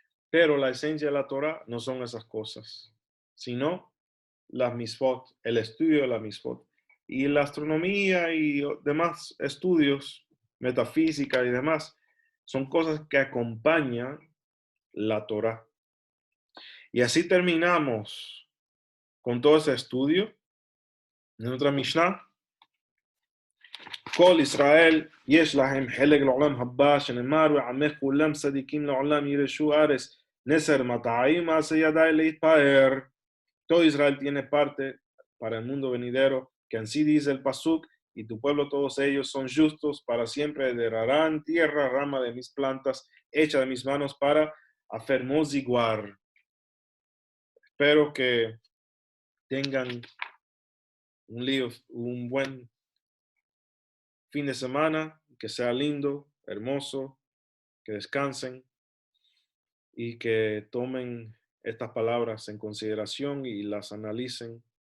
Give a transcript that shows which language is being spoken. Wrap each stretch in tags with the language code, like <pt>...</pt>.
<es>Pero la esencia de la Torah no son esas cosas, sino las misfot, el estudio de la misfot. Y la astronomía y demás estudios, metafísica y demás, son cosas que acompañan la Torah. Y así terminamos con todo ese estudio. En otra Mishnah,</es> <he>כל ישראל יש להם חלק לעולם הבא שנאמר ועמך כולם צדיקים לעולם ירשו ארץ נסר מטעים מעשה ידי להתפאר.</he> <es>Todo Israel tiene parte para el mundo venidero, que así dice el Pasuk, y tu pueblo todos ellos son justos, para siempre heredarán tierra, rama de mis plantas, hecha de mis manos para afermosiguar. Espero que tengan un buen fin de semana, que sea lindo, hermoso, que descansen y que tomen estas palabras en consideración y las analicen.</es>